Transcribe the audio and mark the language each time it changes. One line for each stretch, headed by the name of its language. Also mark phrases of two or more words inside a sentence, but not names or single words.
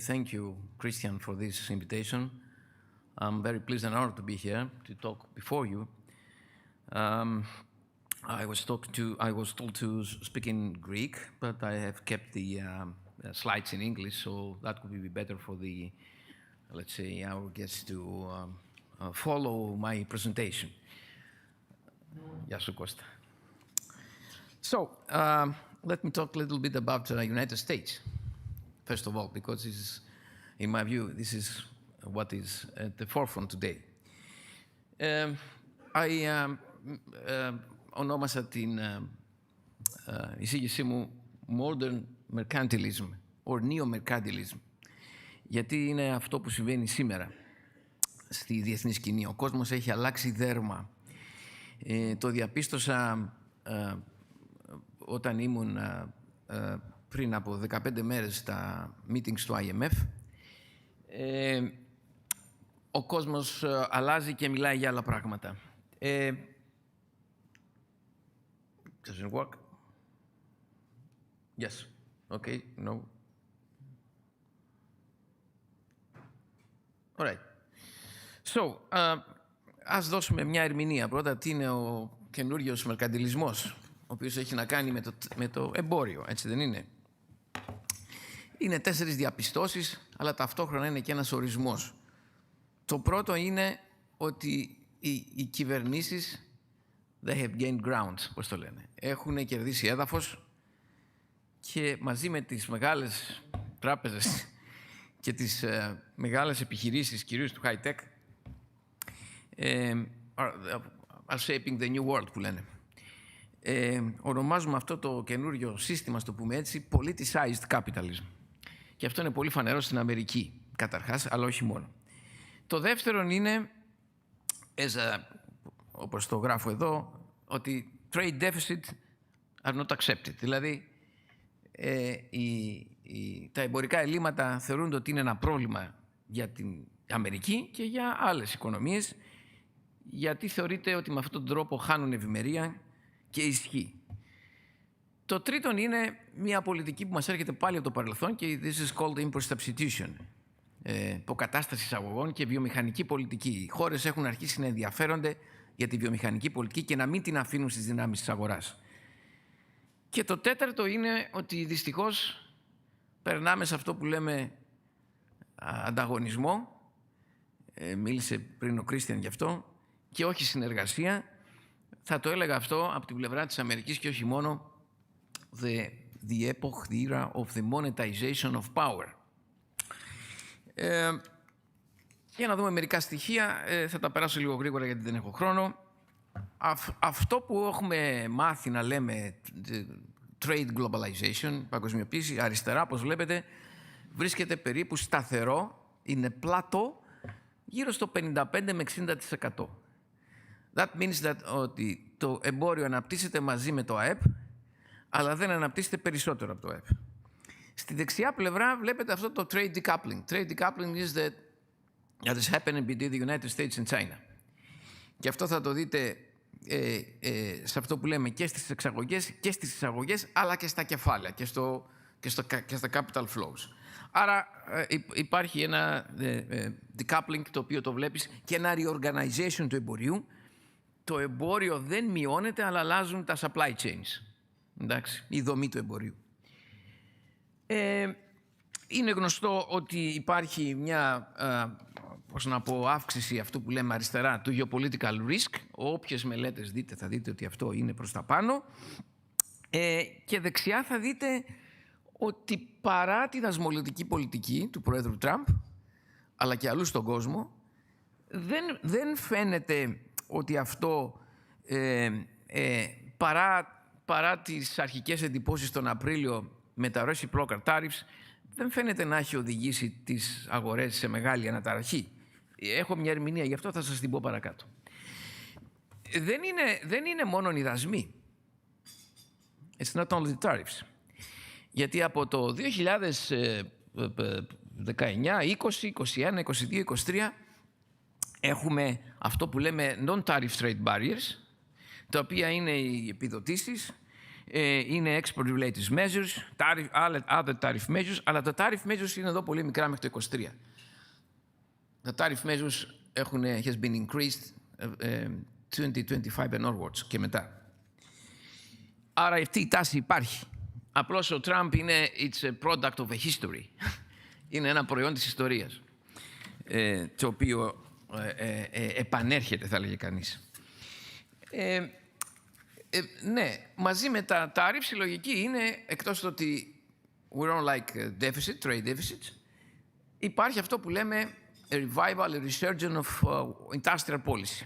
English: Thank you, Christian, for this invitation. I'm very pleased and honored to be here to talk before you. I was told to speak in Greek, but I have kept the slides in English, so that would be better for the, let's say, our guests to follow my presentation.
Greek: Γεια σου, Κώστα.
English: So, let me talk a little bit about the United States, first of all, because this is, in my view, this is what is at the forefront today.
Greek: Ονόμασα την εισήγησή μου
English: Modern Mercantilism or Neo-Mercantilism,
Greek: γιατί είναι αυτό που συμβαίνει σήμερα στη διεθνή σκηνή. Ο κόσμος έχει αλλάξει δέρμα. Το διαπίστωσα όταν ήμουν πριν από 15 μέρες στα meetings του IMF. Ο κόσμος αλλάζει και μιλάει για άλλα πράγματα.
English: Does it work? Yes. Okay. No. All right. So,
Greek: ας δώσουμε μια ερμηνεία πρώτα. Τι είναι ο καινούριος μερκαντιλισμός, ο οποίος έχει να κάνει με το εμπόριο, έτσι δεν είναι? Είναι 4 διαπιστώσεις, αλλά ταυτόχρονα είναι και ένας ορισμός. Το πρώτο είναι ότι οι κυβερνήσεις
English: they have gained ground,
Greek: πώς το λένε. Έχουν κερδίσει έδαφος και μαζί με τις μεγάλες τράπεζες και τις μεγάλες επιχειρήσεις, κυρίως του high-tech,
English: are shaping the new world,
Greek: που λένε. Ονομάζουμε αυτό το καινούριο σύστημα, στο πούμε έτσι,
English: politicized capitalism.
Greek: Και αυτό είναι πολύ φανερό στην Αμερική, καταρχάς, αλλά όχι μόνο. Το δεύτερο είναι, όπως το γράφω εδώ, ότι
English: trade deficit are not accepted.
Greek: Δηλαδή, τα εμπορικά ελλείμματα θεωρούνται ότι είναι ένα πρόβλημα για την Αμερική και για άλλες οικονομίες, γιατί θεωρείται ότι με αυτόν τον τρόπο χάνουν ευημερία και ισχύ. Το τρίτον είναι μια πολιτική που μας έρχεται πάλι από το παρελθόν και
English: this is called import substitution.
Greek: Υποκατάσταση εισαγωγών και βιομηχανική πολιτική. Οι χώρες έχουν αρχίσει να ενδιαφέρονται για τη βιομηχανική πολιτική και να μην την αφήνουν στις δυνάμεις της αγοράς. Και το τέταρτο είναι ότι δυστυχώς περνάμε σε αυτό που λέμε ανταγωνισμό. Μίλησε πριν ο Κρίστιαν γι' αυτό, και όχι συνεργασία. Θα το έλεγα αυτό από την πλευρά της Αμερικής και όχι μόνο.
English: The epoch, the era of the monetization of power.
Greek: Για να δούμε μερικά στοιχεία, θα τα περάσω λίγο γρήγορα γιατί δεν έχω χρόνο. Αυτό που έχουμε μάθει να λέμε
English: trade globalization,
Greek: παγκοσμιοποίηση, αριστερά, όπως βλέπετε, βρίσκεται περίπου σταθερό, είναι πλατό, γύρω στο 55 με 60%.
English: That means that
Greek: ότι το εμπόριο αναπτύσσεται μαζί με το ΑΕΠ, αλλά δεν αναπτύσσεται περισσότερο από το ΑΕΠ. Στη δεξιά πλευρά βλέπετε αυτό το
English: trade decoupling. Trade decoupling is that is happening between the United States and China.
Greek: Και αυτό θα το δείτε σε αυτό που λέμε και στις εξαγωγές και στις εισαγωγές, αλλά και στα κεφάλαια και στα
English: capital flows.
Greek: Άρα υπάρχει ένα decoupling το οποίο το βλέπεις και ένα reorganization του εμπορίου. Το εμπόριο δεν μειώνεται, αλλά αλλάζουν τα
English: supply chains.
Greek: Εντάξει, η δομή του εμπορίου. Είναι γνωστό ότι υπάρχει μια αύξηση αυτού που λέμε αριστερά του
English: geopolitical risk.
Greek: Όποιες μελέτες δείτε θα δείτε ότι αυτό είναι προς τα πάνω. Και δεξιά θα δείτε ότι παρά τη δασμολογική πολιτική του Πρόεδρου Τραμπ, αλλά και αλλού στον κόσμο, δεν φαίνεται ότι αυτό παρά τις αρχικές εντυπώσεις τον Απρίλιο με τα
English: reciprocal tariffs,
Greek: δεν φαίνεται να έχει οδηγήσει τις αγορές σε μεγάλη αναταραχή. Έχω μια ερμηνεία, γι' αυτό θα σας την πω παρακάτω. Δεν είναι μόνο οι δασμοί.
English: It's not only the tariffs.
Greek: Γιατί από το 2019, 20, 21, 22, 23 έχουμε αυτό που λέμε
English: non-tariff trade barriers,
Greek: τα οποία είναι οι επιδοτήσεις, είναι
English: export-related measures, other tariff measures,
Greek: αλλά τα
English: tariff measures
Greek: είναι εδώ πολύ μικρά μέχρι το 23.
English: Τα tariff measures has been increased 2025 and onwards
Greek: και μετά. Άρα αυτή η τάση υπάρχει. Απλώς ο Τραμπ είναι
English: it's a product of a history.
Greek: Είναι ένα προϊόν της ιστορίας, το οποίο επανέρχεται, θα λέγε κανείς. Ναι, μαζί με τα tariffs η λογική είναι, εκτός το ότι
English: we don't like deficit, trade deficits,
Greek: υπάρχει αυτό που λέμε
English: a revival, a resurgence of industrial policy.